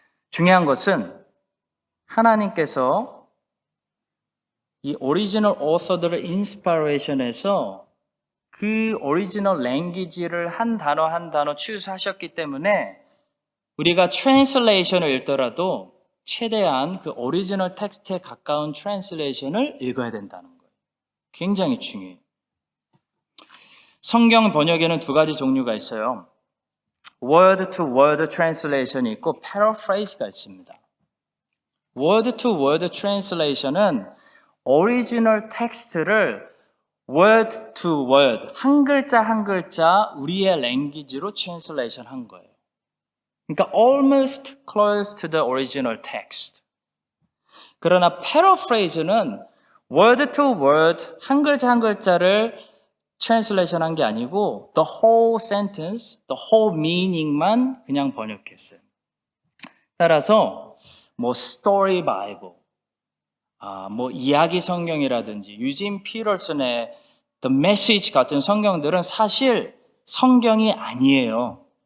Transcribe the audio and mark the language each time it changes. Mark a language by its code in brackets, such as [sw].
[ko] 중요한 것은 하나님께서 이 오리지널 오서들을 인스파레이션해서 그 오리지널 랭귀지를 한 단어 한 단어 추스하셨기 때문에 우리가 트랜슬레이션을 읽더라도 최대한 그 오리지널 텍스트에 가까운 트랜슬레이션을 읽어야 된다는 거예요. 굉장히 중요해요. 성경 번역에는 두 가지 종류가 있어요. [en] word to word translation [ko] 이 있고 paraphrase가 있습니다. [en] word to word translation [ko] 은 오리지널 텍스트를 [en] word to word, [ko] 한 글자 한 글자 우리의 랭귀지로 translation 한 거예요. 그러니까 [en] almost close to the original text. [ko] 그러나 paraphrase는 [en] word to word, [ko] 한 글자 한 글자를 translation 한 게 아니고 [en] the whole sentence, the whole meaning [ko] 만 그냥 번역했어요. 따라서 story bible, 이야기 성경이라든지 유진 피터슨의 The Message 같은 성경들은 사실 성경이 아니에요.